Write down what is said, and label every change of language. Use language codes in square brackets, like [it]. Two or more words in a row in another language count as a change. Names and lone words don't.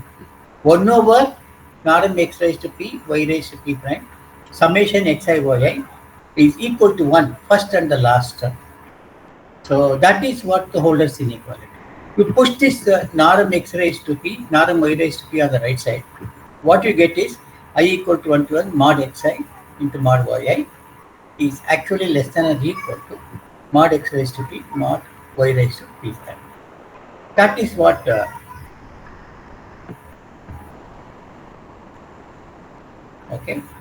[en] 1 over Rm x raised to p, y raised to p prime, summation xi yi is equal to 1, first and the last term. So that is what the Holder's inequality. You push this Rm x raised to p, Rm y raised to p on the right side. What you get is I equal to 1 to 1 mod xi into mod yi is actually less than or equal to mod x raised to p mod y raised to p prime. That is what okay.